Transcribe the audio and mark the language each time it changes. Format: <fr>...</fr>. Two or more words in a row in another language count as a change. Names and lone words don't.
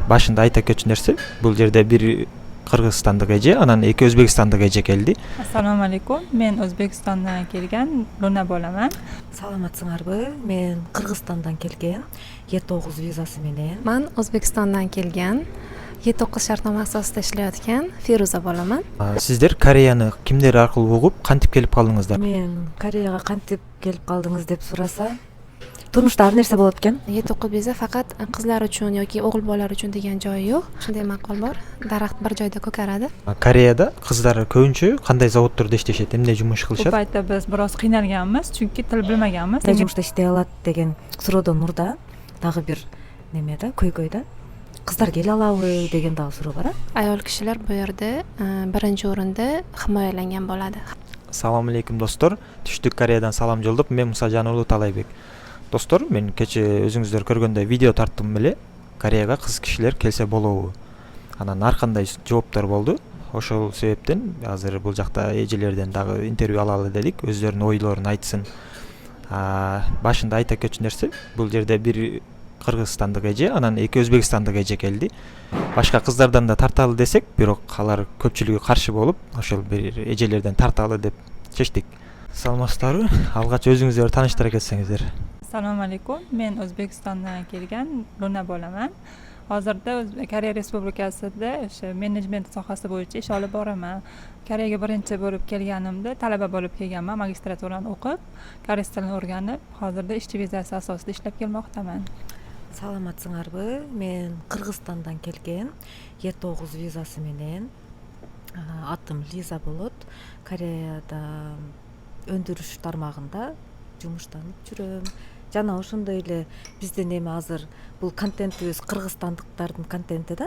<ky>башында айта кетчү нерсе, бул жерде бир кыргызстандык эже, анан эки өзбекстандык эже келди.</ky> <uz>Assalomu alaykum. Men O'zbekistondan kelgan Luna bo'laman.</uz> <ky>Саламатсыңарбы? Мен Кыргызстандан келген. E9 визасы менен.</ky> <uz>Men O'zbekistondan kelgan, E9 shartnoma asosida ishlayotgan Feruza bo'laman.</uz> <ky>Сиздер Кореяны кимдер аркылуу угуп кантип келип калдыңыздар? Мен Кореяга кантип келип калдыңыз деп сураса, турмушта ар нерсе болот экен.</ky> <uz>E9 viza faqat qizlar uchun yoki o'g'il bolalar uchun degan joyi yo'q. Shunday maqol bor. Daraxt bir joyda ko'karadi.</uz> <ky>Кореяда кыздар көбүнчө кандай заводдордо иштешет, эмне жумуш</ky> <uz>Bu</uz> <ky>кылышат?</ky> <uz>paytda biz biroz qiynalganmiz, chunki til bilmaganmiz.</uz> <ky>Кандай жумушта иштей алат деген суроодон мурда дагы бир неме да, көйгөй да. Кыздар келе алабы деген дагы суроо бар.</ky> <uz>Ayol kishilar bu yerda birinchi o'rinda himoyalangan bo'ladi.</uz> <ky>Салам алейкум достор. Түштүк Кореядан салам жолдоп, мен Мусажан Улуу Талайбек. Достор, мен кече өзүңүздөр көргөндөй видео тарттым эле. Кореяга кыз кишилер келсе болобу? Анан ар кандай жооптор болду. Ошол себептен азыр бул жакта эжелерден дагы интервью алалы дедик, өздөрүнүн ойлорун айтсын. Башында айта кетчү нерсе, бул жерде бир кыргызстандык эже, анан эки өзбекстандык эже келди. Башка кыздардан да тарталы десек, бирок алар көпчүлүгү каршы болуп, ошол бир эжелерден тарталы деп чечтик. Саламатсыздарбы? Алгач өзүңүздөрдү тааныштыра кетсеңиздер.</ky> <uz>Assalomu alaykum. Men O'zbekistondan kelgan Luna bo'laman. Hozirda Koreya Respublikasida o'sha menejment sohasi bo'yicha ish olib boraman. Koreyaga birinchi bo'lib kelganimda talaba bo'lib kelganman, magistraturani o'qib, koreys tilini o'rganib, hozirda ishchi vizasi asosida ishlab kelmoqdaman.</uz> <ky>Саламатсыңарбы? Мен Кыргызстандан келген. E9 визасы менен. Атым Лиза болот. Кореяда өндүрүш тармагында жумуштанып жүрөм. Жана ошондой эле биздин эми азыр бул контентибиз кыргызстандыктардын контенти да.</ky>